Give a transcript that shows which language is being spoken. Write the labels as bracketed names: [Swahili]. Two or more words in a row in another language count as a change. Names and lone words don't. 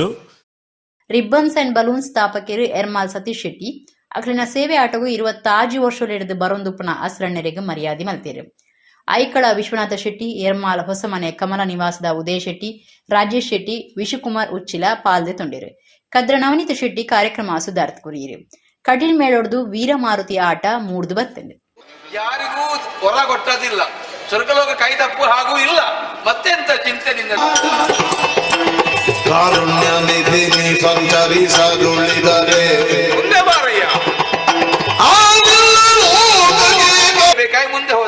[Tulu] ರಿಬ್ಬನ್ಸ್ ಅಂಡ್ ಬಲೂನ್ ಸ್ಥಾಪಕರು ಎರ್ಮಾಲ್ ಸತೀಶ್ ಶೆಟ್ಟಿ ಅಕ್ಲಿನ ಸೇವೆ ಆಟವು 25 ವರ್ಷಲೆಡ್ದು ಬರೊಂದು ಪುನಃ ಅಸ್ರಣ್ಯರಿಗೆ ಮರ್ಯಾದೆ ಮಲ್ತೇರು. ಐಕಳ ವಿಶ್ವನಾಥ ಶೆಟ್ಟಿ ಎರ್ಮಾಲ್ ಹೊಸಮನೆ ಕಮಲ ನಿವಾಸದ ಉದಯ ಶೆಟ್ಟಿ ರಾಜೇಶ್ ಶೆಟ್ಟಿ ವಿಶುಕುಮಾರ್ ಉಚ್ಚಿಲ ಪಾಲ್ದೆ ತೊಂಡಿರು. ಕದ್ರ ನವನೀತ ಶೆಟ್ಟಿ ಕಾರ್ಯಕ್ರಮ ಸುಧಾರ್ಥ ಕುರಿಯಿರು. ಕಟೀಲ್ ಮೇಳೊಡ್ದು ವೀರಮಾರುತಿ ಆಟ ಮೂಡ್ದು ಬರ್ತಂಡೆ. [Kannada] ಯಾರಿಗೂ ಹೊರ ಕೊಟ್ಟದಿಲ್ಲ, ಸ್ವರ್ಗಲೋಕ ಕೈ ತಪ್ಪು ಹಾಗೂ ಇಲ್ಲ, ಮತ್ತೆಂತ ಚಿಂತೆನಿಂದ ಕಾರುಣ್ಯ ನಿಧಿ ಸಂಚರಿಸದುಳಿದರೆ ಮುಂದೆ ಬಾರಯ್ಯ ಬೇಕಾಗಿ ಮುಂದೆ ಹೋದ.